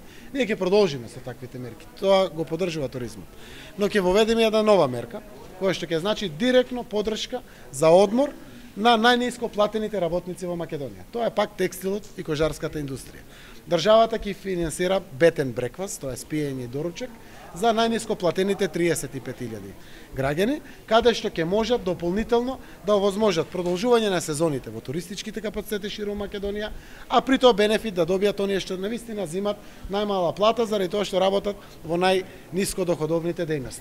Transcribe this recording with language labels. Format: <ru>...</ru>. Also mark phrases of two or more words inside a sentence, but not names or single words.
<mk>Ние ќе продолжиме со таквите мерки. Тоа го поддржува туризмот. Но ќе воведеме една нова мерка, која што ќе значи директно подршка за одмор на најниско платените работници во Македонија. Тоа е пак текстилот и кожарската индустрија. Државата ќе финансира</mk> <en>bed and breakfast,</en> <mk>тоа е спиење и доручек, за најниско платените 35.000 граѓани, каде што ќе можат дополнително да овозможат продолжување на сезоните во туристичките капацитети ширум Македонија, а при тоа бенефит да добијат оние што навистина земат најмала плата заради тоа што работат во најниско доходовните дејности.</mk>